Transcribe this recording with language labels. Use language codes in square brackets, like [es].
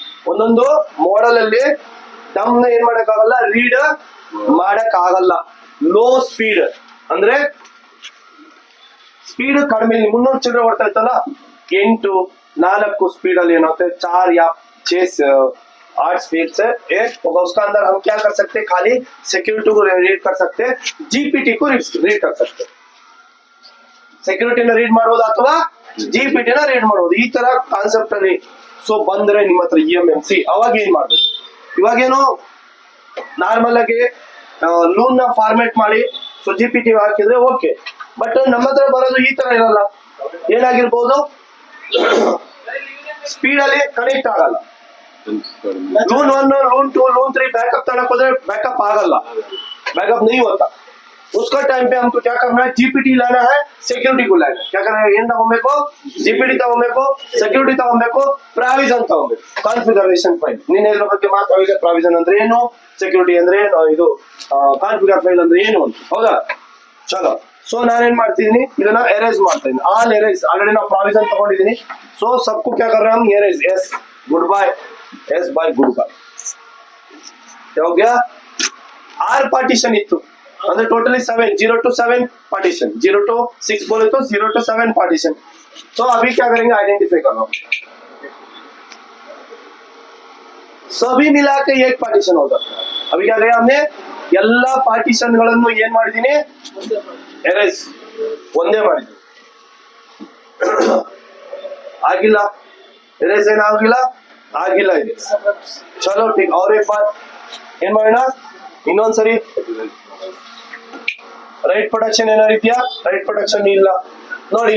[kn] ಒಂದೊಂದು ಮಾಡೆಲ್ ಅಲ್ಲಿ ಡಮ್ ನ ಏನ್ ಮಾಡಕ್ ಆಗಲ್ಲ, ರೀಡ್ ಮಾಡಕ್ ಆಗಲ್ಲ. ಲೋ ಸ್ಪೀಡ್ ಅಂದ್ರೆ ಸ್ಪೀಡ್ ಕಡಿಮೆ, 300 ಚಿಲ್ಲರೆ ಹೊಡ್ತಾ ಇತ್ತಲ್ಲ, 8 4 स्पीड ಅಲ್ಲಿ ಏನಾಗುತ್ತೆ, [hi] 4 या 6 8 स्पीड से होगा. उसका अंदर हम क्या कर सकते हैं, खाली सिक्योरिटी को रीड कर सकते हैं, GPT को रीड कर सकते हैं. [kn] ಸೆಕ್ಯೂರಿಟಿ ನ ರೀಡ್ ಮಾಡೋದು ಅಥವಾ GPT ನ ರೀಡ್ ಮಾಡೋದು, ಈ ತರ ಕಾನ್ಸೆಪ್ಟ್ ಅಲ್ಲಿ. ಸೊ ಬಂದ್ರೆ ನಿಮ್ಮ ಹತ್ರ EMMC, ಅವಾಗ ಏನ್ ಮಾಡ್ಬೇಕು, ಇವಾಗೇನು ನಾರ್ಮಲ್ ಆಗಿ ಲೂನ್ ನ ಫಾರ್ಮೆಟ್ ಮಾಡಿ ಸೊ GPT ಹಾಕಿದ್ರೆ ಓಕೆ. ಬಟ್ ನಮ್ಮ ಹತ್ರ ಬರೋದು ಈ ತರ ಇರಲ್ಲ. ಏನಾಗಿರ್ಬೋದು, ಸ್ಪೀಡ್ ಅಲ್ಲಿ ಕನೆಕ್ಟ್ ಆಗಲ್ಲ. [hi] ಲೂನ್ 1 ಲೂನ್ 2 ಲೂನ್ 3 बैकअप तक होता है, बैकअप ಆಗಲ್ಲ, बैकअप नहीं होता. उसका टाइम पे हमको क्या करना है, GPT लाना है, सिक्योरिटी को लाना है. क्या करना है, [kn] ಏನ್ ತಗೋಬೇಕು, GPT ತಗೋಬೇಕು, ಸಿಕ್ಯೂರಿಟಿ ತಗೋಬೇಕು, ಪ್ರಾವಿಷನ್ ತಗೋಬೇಕು. ಕಾನ್ಫಿಗರೇಷನ್ ಫೈಲ್ ನಿನ್ನೆ ಇದ್ರ ಬಗ್ಗೆ ಮಾತಾಡಿದ್ರೆ, ಪ್ರಾವಿಷನ್ ಅಂದ್ರೆ ಏನು, ಸಿಕ್ಯೂರಿಟಿ ಅಂದ್ರೆ ಏನು, ಇದು ಕಾನ್ಫಿಗರ್ ಫೈಲ್ ಅಂದ್ರೆ ಏನು ಅಂತ. ಹೌದಾ, ಚಲೋ. ಸೊ ನಾನೇನ್ ಮಾಡ್ತಿದೀನಿ, ಇದನ್ನ ಎರೇಸ್ ಮಾಡ್ತಾ ಇದೀನಿ. ಆಲ್ ಎರೇಸ್, ಆಲ್ರೆಡಿ ನಾವು ಪ್ರಾವಿಷನ್ ತಗೊಂಡಿದೀನಿ. [hi] ಸೊ सबको क्या कर रहे हैं हम, arrays. [en] Yes, good bye, yes bye good bye. [hi] क्या हो गया, आर पार्टीशन इतु ಅಂದ್ರೆ टोटली 7, 0 to 7 पार्टीशन, 0 to 6 बोले तो 0 to 7 पार्टीशन. तो अभी क्या करेंगे, आइडेंटिफाई करना. सभी मिला के एक पार्टीशन होगा. अभी क्या किया हमने, [kn] ಎಲ್ಲಾ ಪಾರ್ಟಿಷನ್ ಗಳನ್ನು ಏನ್ ಮಾಡಿದೀನಿ, ಎರೇಸ್ ಒಂದೇ ಮಾಡಿದೀನಿ. ಆಗಿಲ್ಲ, ಎರೇಸ್ ಏನಾಗಿಲ್ಲ, ಆಗಿಲ್ಲ ಇದೆ. ಚಲೋ ठीक. [hi] और एक बात [kn] ಏನ್ ಮಾಡೋಣ, ಇನ್ನೊಂದ್ಸರಿ ರೈಟ್ ಪ್ರೊಡಕ್ಷನ್ ಏನಾರು ಇದೆಯಾ, ರೈಟ್ ಪ್ರೊಡಕ್ಷನ್ ಇಲ್ಲ ನೋಡಿ.